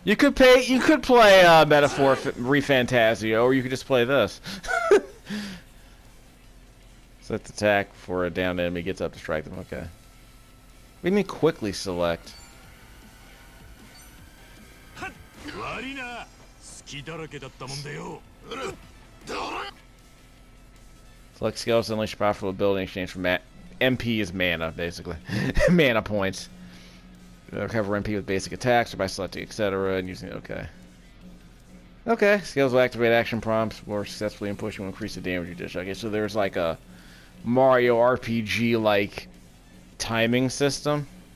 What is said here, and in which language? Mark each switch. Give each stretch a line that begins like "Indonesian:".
English: You could play Metaphor Refantasio, or you could just play this. Set the attack before a downed enemy gets up to strike them. Okay. What do you mean quickly select?
Japanese: 悪いな。好きだらけだったもんだよ。
English: Select skills to unleash powerful ability in exchange for MP is mana, basically. Mana points. Recover MP with basic attacks or by selecting etc. and using okay. Okay, skills will activate action prompts more successfully and push will increase the damage you dish. Okay, so there's like a Mario RPG like timing system.